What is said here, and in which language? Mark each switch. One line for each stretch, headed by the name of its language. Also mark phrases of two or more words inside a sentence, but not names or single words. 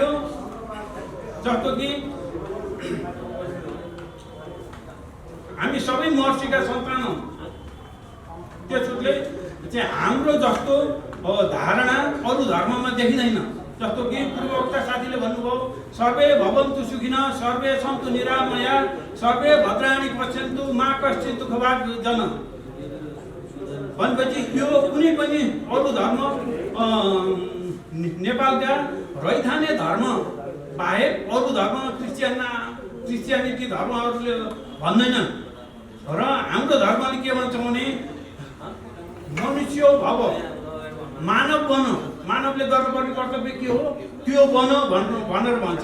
Nepali: जस्तो कि हामी सबै महर्षिका सन्तान हौँ। त्यसले चाहिँ हाम्रो जस्तो धारणा अरू धर्ममा देखिँदैन। जस्तो कि पूर्वोक्त साथीले भन्नुभयो
Sanskrit: सर्वे भवन्तु सुखिनः सर्वे सन्तु निरामया सर्वे भद्राणि पश्यन्तु मा कश्चित् दुःखभाग् जन।
Nepali: भनेपछि यो कुनै पनि अरू धर्म नेपालका रैथाने धर्म बाहेक अरू धर्म क्रिस्चियनिटी धर्महरूले भन्दैनन्। र हाम्रो धर्मले के भन्छ भने
Sanskrit: मनुष्य भव,
Nepali: मानव बन, मानवले गर्नुपर्ने कर्तव्य के हो त्यो बन भनेर भन्छ।